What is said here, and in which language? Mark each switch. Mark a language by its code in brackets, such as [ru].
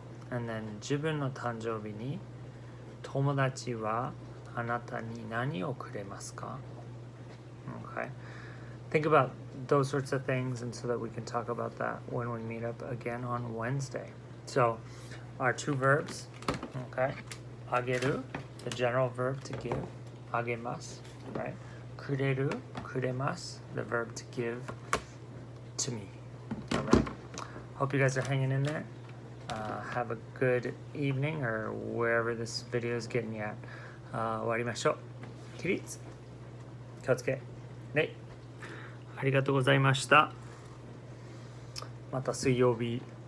[en] And then [ja] 自分の誕生日に友達はあなたに何をくれますか？ [en] Okay. Think about those sorts of things, and so that we can talk about that when we meet up again on Wednesday. So our two verbs, okay? あげる, the general verb to give, あげます, right? くれる, くれます, the verb to give to me. All right. Hope you guys are hanging in there. Have a good evening or wherever this video is getting you at. [ja] 終わりましょう。起立。気をつけ。礼。ありがとうございました。また水曜日。